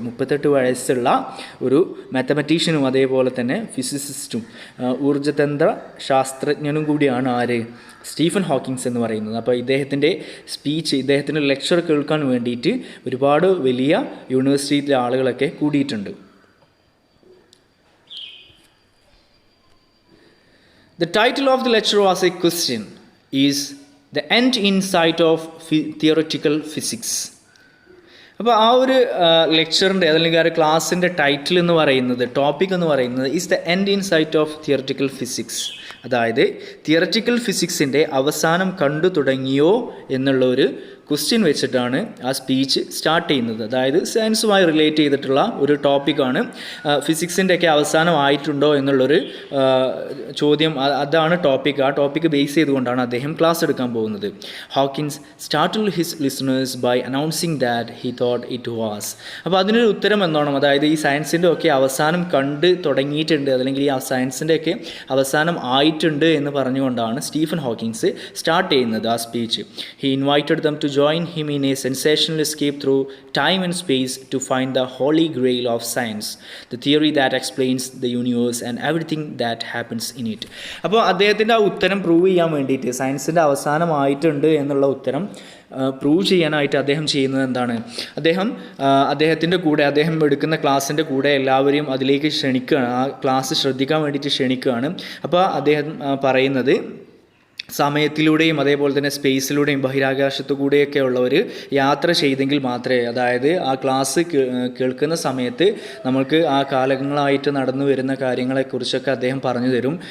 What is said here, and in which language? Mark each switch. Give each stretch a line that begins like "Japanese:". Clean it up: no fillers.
Malayalam: 38 വയസ്സുള്ള ഒരു മാത്തമാറ്റീഷ്യനും അതേപോലെ തന്നെ ഫിസിസിസ്റ്റും ഊർജ്ജതന്ത്ര ശാസ്ത്രജ്ഞനും കൂടിയാണ് ആര്? സ്റ്റീഫൻ ഹോക്കിങ്സ് എന്ന് പറയുന്നത്. അപ്പോൾ ഇദ്ദേഹത്തിൻ്റെ സ്പീച്ച്, ഇദ്ദേഹത്തിൻ്റെ ലെക്ചർ കേൾക്കാൻ വേണ്ടിയിട്ട് ഒരുപാട് വലിയ യൂണിവേഴ്സിറ്റിയിലെ ആളുകളൊക്കെ കൂടിയിട്ടുണ്ട്.
English: The title of the lecture was a question, is the end in sight of theoretical physics.
Malayalam: അപ്പോൾ ആ ഒരു ലെക്ചറിൻ്റെ അല്ലെങ്കിൽ ആ ഒരു ക്ലാസ്സിൻ്റെ ടൈറ്റിൽ എന്ന് പറയുന്നത്, ടോപ്പിക് എന്ന് പറയുന്നത്
English: Is the end in sight of theoretical physics.
Malayalam: അതായത് തിയററ്റിക്കൽ ഫിസിക്സിൻ്റെ അവസാനം കണ്ടു തുടങ്ങിയോ എന്നുള്ള ഒരു ക്വസ്റ്റ്യൻ വെച്ചിട്ടാണ് ആ സ്പീച്ച് സ്റ്റാർട്ട് ചെയ്യുന്നത്. അതായത് സയൻസുമായി റിലേറ്റ് ചെയ്തിട്ടുള്ള ഒരു ടോപ്പിക്കാണ്. ഫിസിക്സിൻ്റെ ഒക്കെ അവസാനമായിട്ടുണ്ടോ എന്നുള്ളൊരു ചോദ്യം, അതാണ് ടോപ്പിക്. ആ ടോപ്പിക്ക് ബേസ് ചെയ്തുകൊണ്ടാണ് അദ്ദേഹം ക്ലാസ് എടുക്കാൻ പോകുന്നത്.
English: Hawking startled his listeners by announcing that he thought it was.
Malayalam: അപ്പോൾ അതിനൊരു ഉത്തരം എന്നോണം, അതായത് ഈ സയൻസിൻ്റെ ഒക്കെ അവസാനം കണ്ട് തുടങ്ങിയിട്ടുണ്ട്, അല്ലെങ്കിൽ ഈ സയൻസിൻ്റെ ഒക്കെ അവസാനം ആയിട്ടുണ്ട് എന്ന് പറഞ്ഞുകൊണ്ടാണ് സ്റ്റീഫൻ ഹോക്കിൻസ് സ്റ്റാർട്ട് ചെയ്യുന്നത് ആ speech.
English: He invited them to join him in a sensational escape through time and space to find the holy grail of science, the theory that explains the universe and everything that happens in it.
Malayalam: അപ്പോൾ അദ്ദേഹത്തിൻ്റെ ആ ഉത്തരം prove ചെയ്യാൻ വേണ്ടിയിട്ട്, സയൻസിൻ്റെ അവസാനമായിട്ടുണ്ട് എന്നുള്ള ഉത്തരം prove ചെയ്യാനായിട്ട് അദ്ദേഹം ചെയ്യുന്നത് എന്താണ്, അദ്ദേഹത്തിൻ്റെ കൂടെ, അദ്ദേഹം എടുക്കുന്ന ക്ലാസ്സിൻ്റെ കൂടെ എല്ലാവരെയും അതിലേക്ക് ക്ഷണിക്കുകയാണ്, ആ ക്ലാസ് ശ്രദ്ധിക്കാൻ വേണ്ടിയിട്ട് ക്ഷണിക്കുകയാണ്. അപ്പോൾ അദ്ദേഹം പറയുന്നത്, സമയത്തിലൂടെയും അതേപോലെ തന്നെ സ്പേസിലൂടെയും ബഹിരാകാശത്തു കൂടെയൊക്കെ ഉള്ളവർ യാത്ര ചെയ്തെങ്കിൽ മാത്രമേ, അതായത് ആ ക്ലാസ് കേൾക്കുന്ന സമയത്ത് നമ്മൾക്ക് ആ കാലങ്ങളായിട്ട് നടന്നു വരുന്ന കാര്യങ്ങളെക്കുറിച്ചൊക്കെ അദ്ദേഹം പറഞ്ഞു തരും.